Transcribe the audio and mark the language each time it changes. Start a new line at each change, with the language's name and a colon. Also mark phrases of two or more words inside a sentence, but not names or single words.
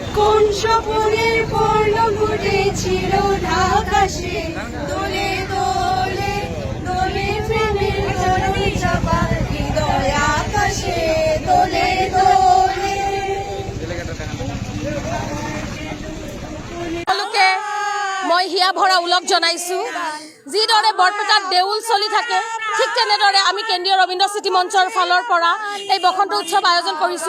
Bangla: কোন স্বপ্নের পর্ণ ঘুরেছিল আকাশে, দোলে দোলে দোলে প্রেমের ঝড়ে চাপা হৃদয় আকাশে, দোলে দোলে।
Assamese: সকলোকে মই হিয়া ভৰা ওলগ জনাইছো। যিদৰে বৰপেটাত দেউল চলি থাকে ঠিক তেনেদৰে আমি কেন্দ্ৰীয় ৰবীন্দ্ৰ স্মৃতি মঞ্চৰ ফালৰ পৰা এই বসন্ত উৎসৱ আয়োজন কৰিছোঁ।